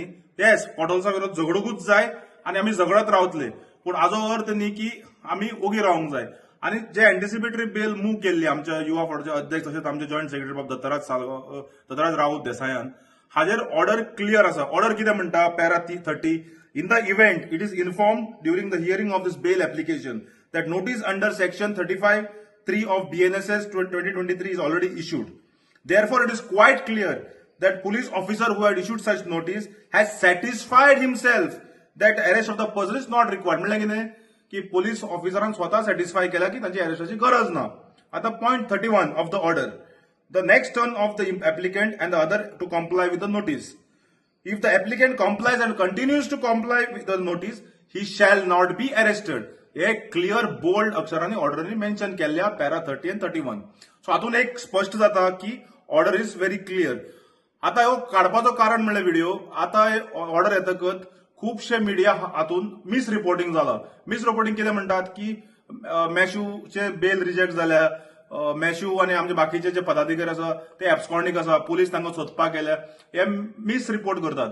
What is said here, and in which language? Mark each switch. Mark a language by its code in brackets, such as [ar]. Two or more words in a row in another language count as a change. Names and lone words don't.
[kok] येस, पोटहोल्सा विरोध झगडूंकूच जाय आनी आमी झगडत रावतले, पूण हाजो अर्थ न्ही की आमी ओगी रावंक जाय. आनी जे [en] anticipatory bail [kok] मूव केल्ली आमच्या युवा फॉरवर्डाचे अध्यक्ष तशेंच आमचे [en] joint secretary [kok] बाब दत्तराज राऊत देसायान हाजेर ऑर्डर क्लियर आसा. ऑर्डर कितें म्हणटा [en] para 30 in the event it is informed during the hearing of this bail application that notice under section 35(3) of BNSS 2023 is already issued. Therefore, it is quite clear that police officer who had issued such notice has satisfied himself that arrest of the person is not required. [kok] म्हणजे कितें की पोलीस ऑफिसरान स्वता सॅटिस्फाय केला की तांची अरेस्टाची गरज ना. [en] आता point 31 of the order, the next turn of the applicant and the other to comply with the notice. If the applicant complies and continues to comply with the notice, he shall not be arrested. [kok] एक [en] clear bold [kok] अक्षरांनी ऑर्डरनी मेन्शन केल्ल्या पॅरा 30 आणि 31. सो हातून एक स्पश्ट जाता की [en] order is very clear. [kok] आता ह्यो काडपाचो कारण म्हणल्यार व्हिडिओ आता ऑर्डर येतकच खुबशे मिडिया हातून [en] mis reporting [kok] जाला. [en] mis reporting [kok] कितें म्हणटात की मॅश्यूचे [en] bail reject [kok] जाल्या, मॅश्यू आनी आमचे बाकीचे जे पदाधिकारी आसा ते एब्सकॉन्डिंग आसा, पुलीस तांकां सोदपाक गेल्या, हे [en] mis report [kok] करतात.